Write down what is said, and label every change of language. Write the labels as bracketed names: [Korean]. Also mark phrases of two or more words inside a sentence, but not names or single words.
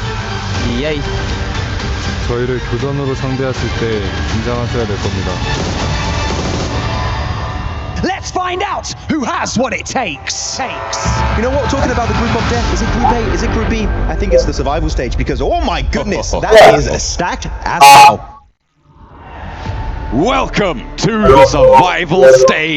[Portuguese] E é isso. [Korean] 저희를 교전으로 상대했을 때 긴장하셔야 될 겁니다. [English] Let's find out who has what it takes. You know what, talking about the group of death, is it group A, is it group B? I think it's the survival stage because, oh my goodness, that is a stacked as hell. Welcome to the survival stage.